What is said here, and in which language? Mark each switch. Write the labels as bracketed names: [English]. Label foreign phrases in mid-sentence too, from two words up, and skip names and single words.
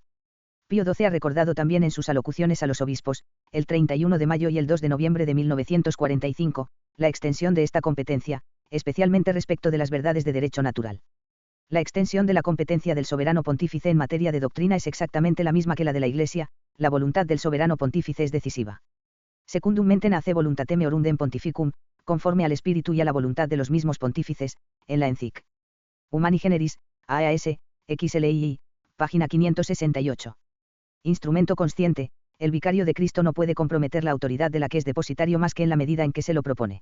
[Spanish] Pío XII ha recordado también en sus alocuciones a los obispos, el 31 de mayo y el 2 de noviembre de 1945, la extensión de esta competencia, especialmente respecto de las verdades de derecho natural. La extensión de la competencia del soberano pontífice en materia de doctrina es exactamente la misma que la de la Iglesia, la voluntad del soberano pontífice es decisiva. [Latin] Secundum mente nace voluntatem eorundem pontificum, [Spanish] conforme al espíritu y a la voluntad de los mismos pontífices, en la Encyc. Humani Generis, AAS, XLII, página 568. Instrumento consciente, el vicario de Cristo no puede comprometer la autoridad de la que es depositario más que en la medida en que se lo propone.